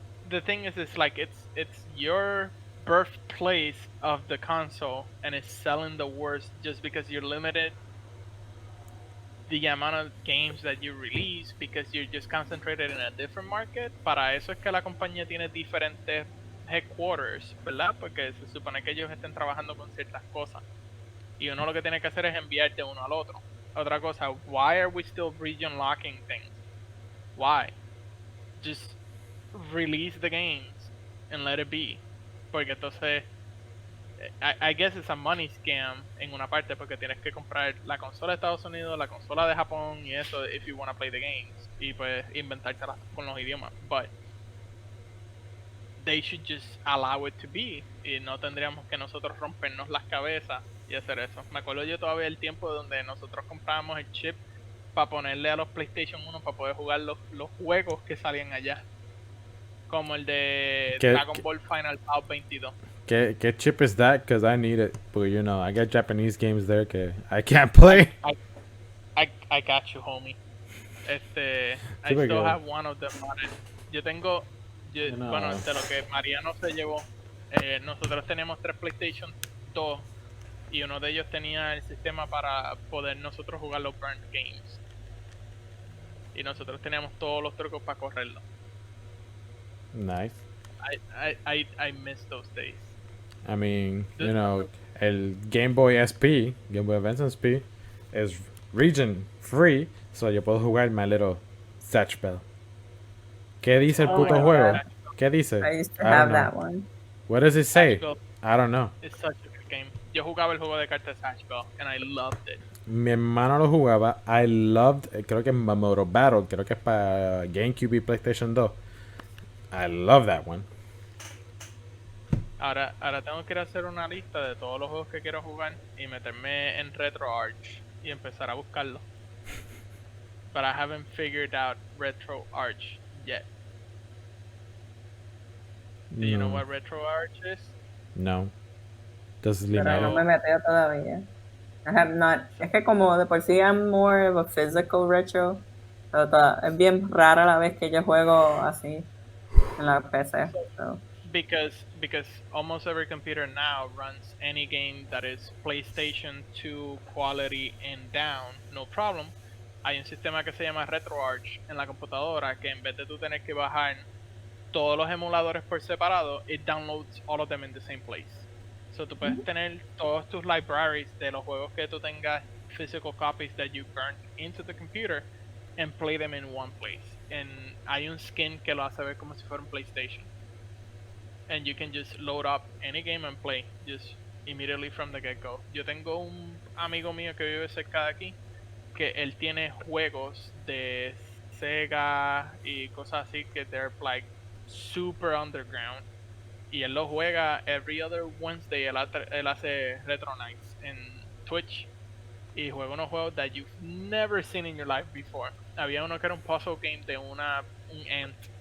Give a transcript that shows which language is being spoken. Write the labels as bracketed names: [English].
[English] the thing is, it's like it's your birthplace of the console, and it's selling the worst just because you're limited the amount of games that you release because you're just concentrated in a different market. [Spanish] Para eso es que la compañía tiene diferentes headquarters, ¿verdad? Porque se supone que ellos estén trabajando con ciertas cosas. Y uno lo que tiene que hacer es enviar de uno al otro. Otra cosa, [English] why are we still region locking things? Why? Just release the games and let it be. [Spanish] Porque entonces, [English] I guess it's a money scam [Spanish] en una parte porque tienes que comprar la consola de Estados Unidos, la consola de Japón y eso [English] if you want to play the games. [Spanish] Y pues inventártelas con los idiomas. [English] But they should just allow it to be. [Spanish] Y no tendríamos que nosotros rompernos las cabezas y hacer eso. Me acuerdo yo todavía el tiempo donde nosotros comprábamos el chip para ponerle a los PlayStation 1 para poder jugar los juegos que salían allá. Como el de Dragon Ball Final Bout 22. [English] ¿Qué chip is that? Because I need it. But I got Japanese games there que I can't play. I got you, homie. I still have one of them on it. [Spanish] Yo tengo, bueno, de lo que Mariano se llevó, nosotros teníamos 3 PlayStation 2 y uno de ellos tenía el sistema para poder nosotros jugar los burnt games. Y nosotros teníamos todos los trucos para correrlo. [English] Nice. I miss those days. I mean, el Game Boy SP, Game Boy Advance SP, is region free, so [Spanish] yo puedo jugar [English] my little Satch Bell. [Spanish] ¿Qué dice el puto juego? [English] God. [Spanish] ¿Qué dice? [English] I used to have that one. What does it say? Satch Bell. I don't know. It's such a good game. [Spanish] Yo jugaba el juego de cartas [English] Satch Bell and I loved it. [Spanish] Mi hermano lo jugaba. [English] I loved, [Spanish] creo que es Moto Battle, creo que es para GameCube y PlayStation 2. [English] I love that one. [Spanish] Ahora tengo que ir a hacer una lista de todos los juegos que quiero jugar y meterme en RetroArch y empezar a buscarlo. [English] But I haven't figured out RetroArch yet. Do you know what RetroArch is? No. Does [Spanish] Pero no Lino? me meteo todavía. [English] I have not. [Spanish] Es que como de por sí [English] I'm more of a physical retro. [Spanish] Pero es bien rara la vez que yo juego así en la PC. [English] So. Because almost every computer now runs any game that is PlayStation 2 quality and down, no problem. [Spanish] Hay un sistema que se llama RetroArch en la computadora que en vez de tú tener que bajar todos los emuladores por separado, it downloads all of them in the same place. [English] So [Spanish] tú puedes tener todos tus [English] libraries [Spanish] de los juegos que tú tengas [English] physical copies that you burnt into the computer and play them in one place. [Spanish] And hay un skin que lo hace ver como si fuera un PlayStation. [English] And you can just load up any game and play just immediately from the get-go. [Spanish] Yo tengo un amigo mío que vive cerca de aquí que él tiene juegos de Sega y cosas así que [English] they're like super underground [Spanish] y él lo juega [English] every other Wednesday. [Spanish] Él hace Retro Nights en Twitch y juega unos juegos [English] that you've never seen in your life before. [Spanish] Había uno que era un puzzle game de un ant